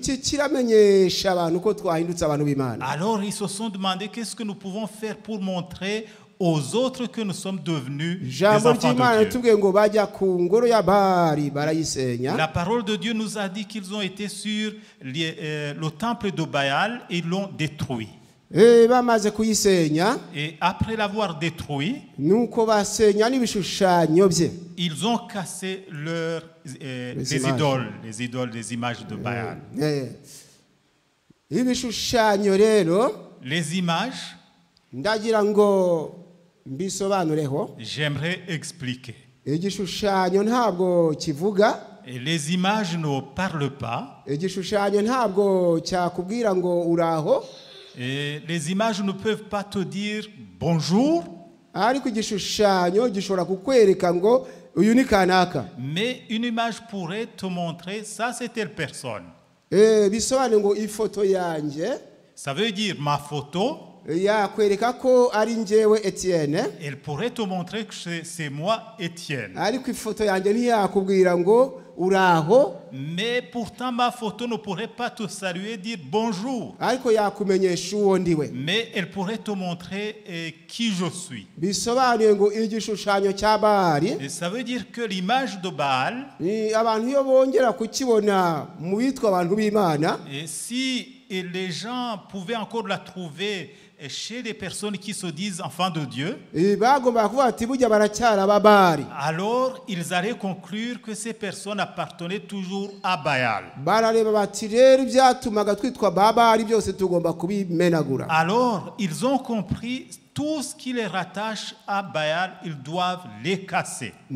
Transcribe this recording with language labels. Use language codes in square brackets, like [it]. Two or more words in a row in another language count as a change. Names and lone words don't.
[fr] Alors ils se sont demandé qu'est-ce que nous pouvons faire pour montrer aux autres que nous sommes devenus des enfants de Dieu. La parole de Dieu nous a dit qu'ils ont été sur le temple de Baal et ils l'ont détruit. [rw] bamaze kuyisenya [fr] Et après l'avoir détruit, [rw] nuko basenya n'ibishushanyo bye. [fr] ils ont cassé les idoles, les images de Baal. [rw] Ibishushanyo rero [fr] Les images, [rw] ndagira ngo mbisobanureho. [fr] j'aimerais expliquer. [rw] Igishushanyo ntabwo kivuga. [fr] Et les images ne parlent pas. [rw] Igishushanyo ntabwo cyakubwira ngo uraho. [fr] Et les images ne peuvent pas te dire bonjour. [rw] Ariko igishushanyo gishobora kukwereka ngo uyu ni kanaka. [fr] Mais une image pourrait te montrer ça c'est telle personne. [rw] Bisobanuye ngo ifoto yanjye. [fr] Ça veut dire ma photo. [rw] Yakwereka ko ari njyewe Etienne. [fr] Elle pourrait te montrer que c'est moi Etienne. [rw] Ariko ifoto yanjye ntiyakubwira ngo uraho. [fr] Mais pourtant ma photo ne pourrait pas te saluer, dire bonjour. [rw] Ariko yakumenyesha uwo ndiwe. [fr] Mais elle pourrait te montrer qui je suis. [rw] Bisobanuye ngo igishushanyo cya Baali. [fr] Et ça veut dire que l'image de Baal, [rw] ni abantu iyo bongera kukibona mu bitwa abantu b'Imana. [fr] Et si les gens pouvaient encore la trouver chez les personnes qui se disent enfants de Dieu, alors ils allaient conclure que ces personnes appartenaient toujours à Baal. Alors ils ont compris tout ce qui les rattache à Baal, ils doivent les casser.